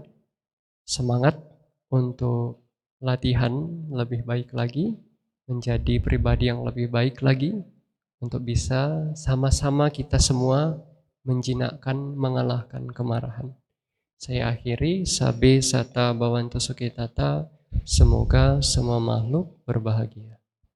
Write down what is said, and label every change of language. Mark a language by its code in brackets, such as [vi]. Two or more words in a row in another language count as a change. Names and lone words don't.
[id] Semangat untuk latihan lebih baik lagi, menjadi pribadi yang lebih baik lagi, untuk bisa sama-sama kita semua menjinakkan, mengalahkan kemarahan. Saya akhiri, [pi] sabe sata bhavantu sukhitata, [id] semoga semua makhluk berbahagia.